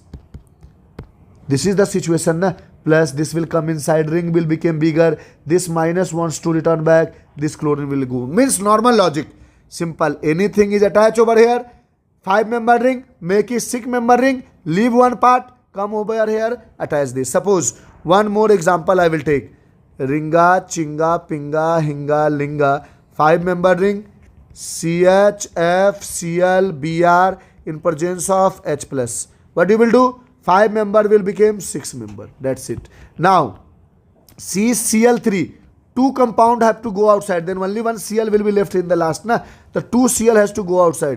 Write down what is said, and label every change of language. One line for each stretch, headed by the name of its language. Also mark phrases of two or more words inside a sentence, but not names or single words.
English: This is the situation, na, plus this will come inside, ring will become bigger. This minus wants to return back. This chlorine will go. Means normal logic. Simple. Anything is attached over here. 5 member ring, make it 6 member ring. Leave one part, come over here, attach this. Suppose one more example I will take. Ringa, chinga, pinga, hinga, linga. 5 member ring. CHF, Cl, Br in presence of H plus. What you will do? 5 member will become 6 member. That's it. Now, CCl3. 2 compound have to go outside. Then only one Cl will be left in the last. Na? The 2 Cl has to go outside.